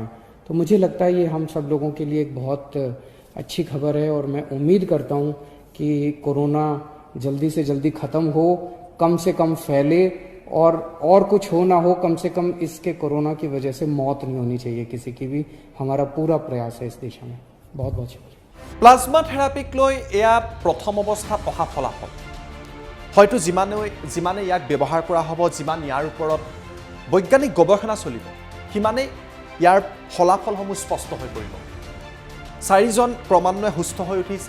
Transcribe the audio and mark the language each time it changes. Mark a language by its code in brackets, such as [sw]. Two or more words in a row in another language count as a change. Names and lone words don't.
[hi] तो मुझे लगता है ये हम सब लोगों के लिए एक बहुत अच्छी खबर है और मैं उम्मीद करता हूँ कि कोरोना जल्दी से जल्दी खत्म हो, कम से कम फैले और कुछ हो ना हो, कम से कम इसके कोरोना की वजह से मौत नहीं होनी चाहिए किसी की भी। हमारा पूरा प्रयास है इस दिशा में। बहुत बहुत शुक्रिया। [as] প্লাজমা থেৰাপিক লৈ এয়া প্ৰথম অৱস্থাত অহা ফলাফল। হয়তো যিমানে ইয়াক ব্যৱহাৰ কৰা হ'ব, যিমান ইয়াৰ ওপৰত বৈজ্ঞানিক গৱেষণা চলিব, সিমানেই ইয়াৰ ফলাফলসমূহ স্পষ্ট হৈ পৰিব। 4জন ক্ৰমান্বয়ে সুস্থ হৈ উঠিছে।